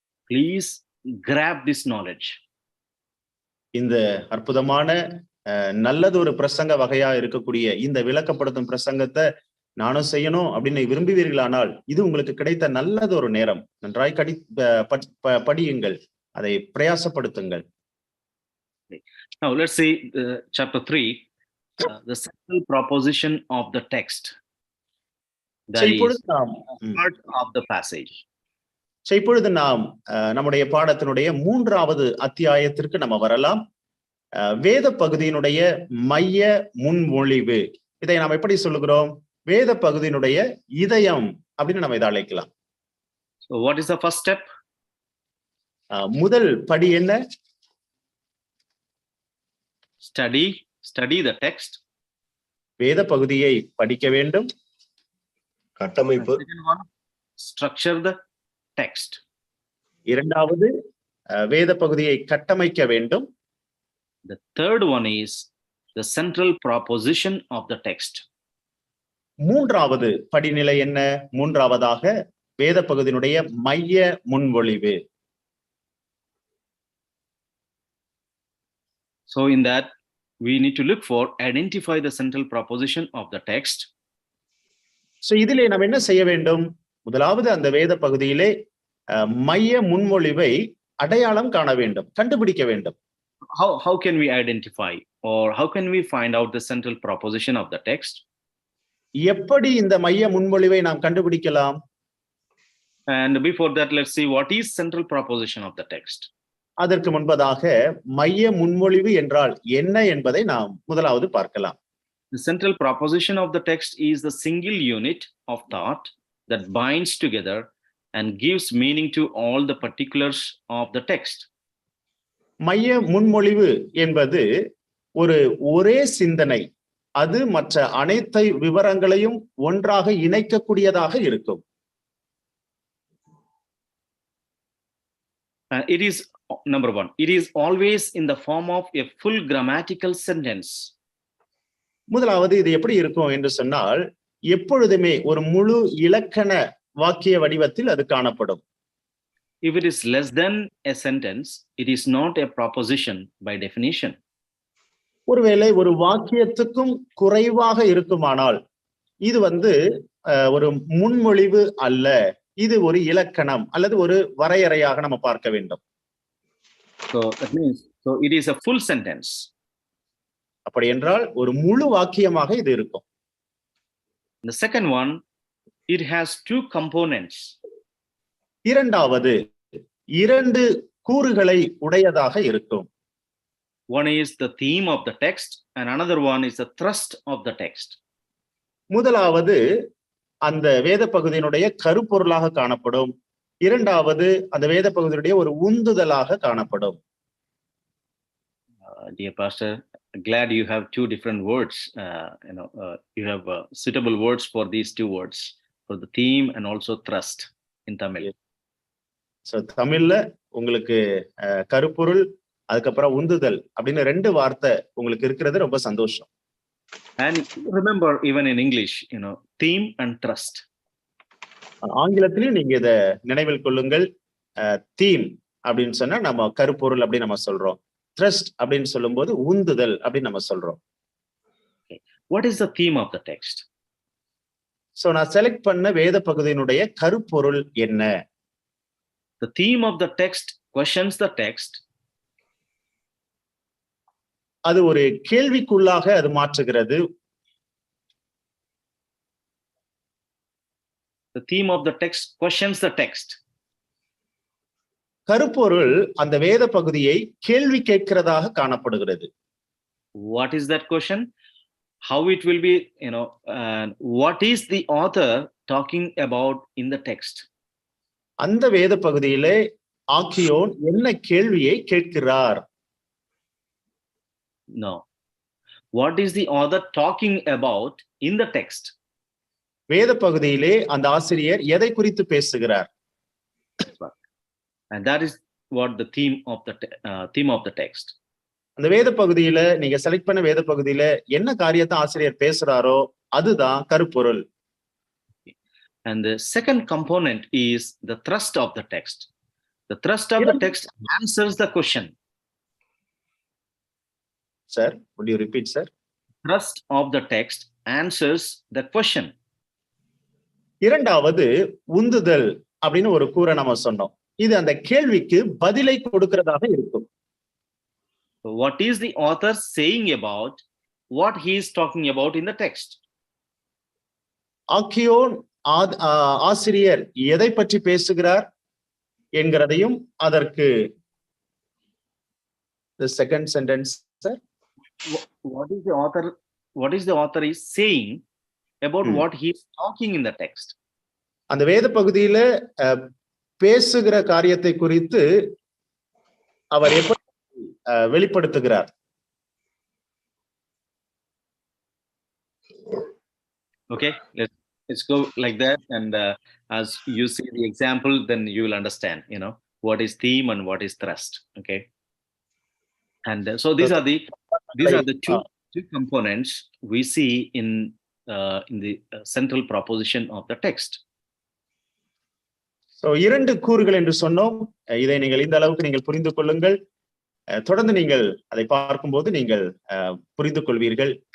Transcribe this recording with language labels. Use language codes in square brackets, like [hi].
[en] Please grab this knowledge. [ta] இந்த அற்புதமான நல்லது ஒரு பிரசங்க வகையா இருக்கக்கூடிய இந்த விளக்கப்படுத்தும் பிரசங்கத்தை நானும் செய்யணும் அப்படின்னு விரும்புவீர்களானால் இது உங்களுக்கு கிடைத்த நல்லது ஒரு நேரம். நன்றாய் படியுங்கள், அதை பிரயாசப்படுத்துங்கள். [en] Now let's see chapter 3, the central proposition of the text. That is part of the passage. [ta] இப்பொழுது நாம் நம்முடைய பாடத்தினுடைய 3வது அத்தியாயத்திற்கு நம்ம வரலாம். வேத பகுதியினுடைய மைய முன்மொழிவு. இதை நாம் எப்படி சொல்லுகிறோம்? வேத பகுதியினுடைய இதயம் அப்படின்னு நம்ம இதை அழைக்கலாம். [en] So what is the first step? [ta] முதல் படி என்ன? [en] Study the text. [ta] வேத பகுதியை படிக்க வேண்டும். கட்டமைப்பு. [en] Structure the text. [ta] இரண்டாவது வேத பகுதியை கட்டமைக்க வேண்டும். [en] The third one is the central proposition of the text. [ta] மூன்றாவது படிநிலை என்ன? மூன்றாவதாக வேத பகுதியினுடைய மைய முன்மொழிவு. [en] So in that we need to look for identify the central proposition of the text. [ta] So இதிலே நாம் என்ன செய்ய வேண்டும்? முதலாவது அந்த வேத பகுதியிலே மைய முன்மொழிவை அடையாளம் காண வேண்டும், கண்டுபிடிக்க வேண்டும். [en] How can we identify or how can we find out the central proposition of the text? [ta] எப்படி இந்த மைய முன்மொழிவை நாம் கண்டுபிடிக்கலாம்? [en] And before that, let's see what is central proposition of the text. [ta] அதற்கு முன்பதாக மைய முன்மொழிவு என்றால் என்ன என்பதை நாம் முதலாவது பார்க்கலாம். [en] The central proposition of the text is the single unit of thought that binds together and gives meaning to all the particulars of the text. [ta] மைய முன்மொழிவு என்பது ஒரே சிந்தனை, அது மற்ற அனைத்து விவரங்களையும் ஒன்றாக இணைக்கக்கூடியதாக இருக்கும். [en] It is number one, it is always in the form of a full grammatical sentence. [ta] முதலாவது இது எப்படி இருக்கும் என்று சொன்னால், எப்பொழுதுமே ஒரு முழு இலக்கண வாக்கிய வடிவத்தில் அது காணப்படும். [en] If it is less than a sentence, it is not a proposition by definition. [ta] ஒருவேளை ஒரு வாக்கியத்துக்கும் குறைவாக இருக்குமானால் இது ஒரு முன்மொழிவு அல்ல, இது ஒரு இலக்கணம் அல்லது ஒரு வரையறையாக நம்ம பார்க்க வேண்டும். [en] So that means it is a full sentence. [ta] அப்படி என்றால் ஒரு முழு வாக்கியமாக இது இருக்கும். [en] The second one, it has two components. [ta] இரண்டாவது 2 கூறுகளை உடையதாக இருக்கும். [en] One is the theme of the text and another one is the thrust of the text. [ta] முதலாவது அந்த வேத பகுதியினுடைய கருப்பொருளாக காணப்படும். இரண்டாவது அந்த வேத பகுதியினுடைய ஒரு உந்துதலாக காணப்படும். [en] Dear pastor, glad you have two different words. You have suitable words for these two words, for the theme and also thrust in Tamil. [ta] So தமிழ்ல உங்களுக்கு கருப்பொருள் அதுக்கப்புறம் உந்துதல் அப்படின்னு 2 வார்த்தை உங்களுக்கு இருக்கிறது ரொம்ப சந்தோஷம். [en] And remember, even in English, theme and thrust. [ta] ஆங்கிலத்திலும் நீங்க இத நினைவில் கொள்ளுங்கள். தீம் அப்படின்னு சொன்னா நம்ம கருப்பொருள் அப்படின்னு நம்ம சொல்றோம். thrust அப்படின்னு சொல்லும்போது உந்துதல் அப்படின்னு நம்ம சொல்றோம். [en] What is the theme of the text? [ta] So நான் செலக்ட் பண்ண வேத பகுதியினுடைய கருப்பொருள் என்ன? [en] The theme of the text questions the text. [ta] அது ஒரு கேள்விக்குள்ளாக அது மாற்றுகிறது. [en] The theme of the text questions the text. [ta] கருப்பொருள் அந்த வேத பகுதியை கேள்வி கேட்கிறதாக காணப்படுகிறது. [en] What is that question? How it will be, what is the author talking about in the text? [ta] அந்த வேத பகுதியிலே ஆக்கியோன் என்ன கேள்வியை கேட்கிறார்? [en] No. What is the author talking about in the text? [ta] வேத பகுதியிலே அந்த ஆசிரியர் எதை குறித்து பேசுகிறார்? [en] And that is what the theme of the text. [ta] அந்த வேத பகுதியில நீங்க செலக்ட் பண்ண வேத பகுதியில என்ன காரியத்தை ஆசிரியர் பேசுறாரோ அதுதான் கருப்பொருள். [en] And the second component is the thrust of the text. The thrust of the text answers the question. Sir, would you repeat, sir? Thrust of the text answers the question. [ta] இரண்டாவது உந்துதல் அப்படின்னு ஒரு கூரை நம்ம சொன்னோம். இது அந்த கேள்விக்கு பதிலை கொடுக்கிறதாக இருக்கும். [en] So what is the author saying about what he is talking about in the text? [ta] ஆக்கியோன் ஆசிரியர் எதை பற்றி பேசுகிறார் என்கிறதையும் அதற்கு [en] the second sentence, sir. What is the author is saying about what he is talking in the text? [ta] அந்த வேத பகுதியில பேசுகிற காரியத்தை குறித்து அவர் எப்படி வெளிப்படுத்துகிறார்? [en] Okay, let's go like that, and as you see the example, then you will understand, what is theme and what is thrust. Okay, and so these are the two components we see in the central proposition of the text. [ta] So இரண்டு கூறுகள் என்று சொன்னோம். இதை நீங்கள் இந்த அளவுக்கு நீங்கள் புரிந்து கொள்ளுங்கள். தொடர்ந்து நீங்கள் அதை பார்க்கும்போது நீங்கள் புரிந்து கொள்வீர்கள்.